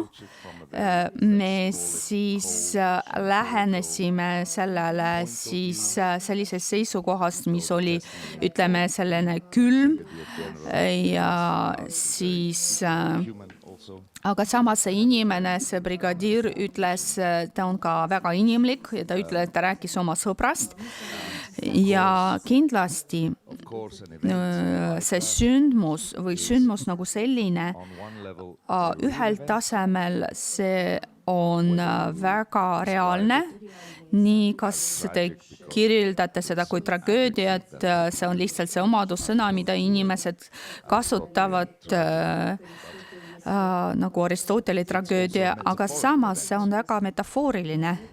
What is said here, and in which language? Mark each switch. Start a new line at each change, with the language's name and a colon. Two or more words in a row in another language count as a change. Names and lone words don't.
Estonian: Me siis lähenesime sellele siis sellisest seisukohast, mis oli, ütleme, selline külm ja siis aga samas see inimene, see brigadiir ütles, ta on ka väga inimlik ja ta ütles, et ta rääkis oma sõbrast ja kindlasti
English: of course an event
Estonian: see sündmus või sündmus nagu selline
English: on one level
Estonian: ühel tasemel see on väga reaalne, nii kas te kirjeldate seda kui tragöödiat, see on lihtsalt see omadussõna, mida inimesed kasutavad nagu Aristoteli tragöödia, aga samas see on väga metafooriline.